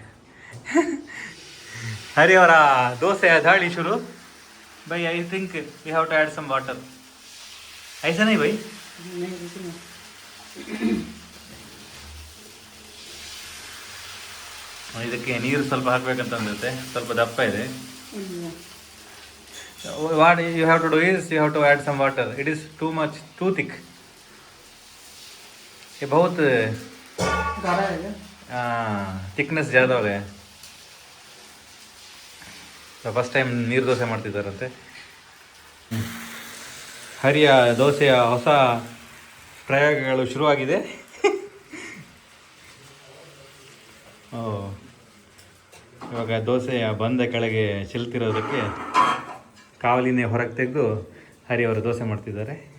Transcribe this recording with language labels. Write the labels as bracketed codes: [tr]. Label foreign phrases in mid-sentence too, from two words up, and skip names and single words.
[kn] ಹರಿ ಅವರ ದೋಸೆ ದಾಳಿ ಶುರು. [en] ಬೈ I think we have to add some water. [hi] ऐसा नहीं भाई? [kn] ಇದಕ್ಕೆ ನೀರು ಸ್ವಲ್ಪ ಹಾಕ್ಬೇಕಂತ ಅಂದಿರುತ್ತೆ, ಸ್ವಲ್ಪ ದಪ್ಪ ಇದೆ. [en] What you have to do is you have to add some water. It is too much, too thick. [hi] ये बहुत ज़्यादा है क्या? थिकनेस ज़्यादा हो गया. [en] so first time [kn] ನೀರು ದೋಸೆ ಮಾಡ್ತಿದ್ದಾರಂತೆ. ಹರಿಯ ದೋಸೆಯ ಹೊಸ ಪ್ರಯೋಗಗಳು ಶುರುವಾಗಿದೆ. ಇವಾಗ ದೋಸೆಯ ಬಂದ ಕೆಳಗೆ ಚೆಲ್ತಿರೋದಕ್ಕೆ ಕಾವಲಿನೇ ಹೊರಗೆ ತೆಗೆದು ಹರಿ ಅವರು ದೋಸೆ ಮಾಡ್ತಿದ್ದಾರೆ.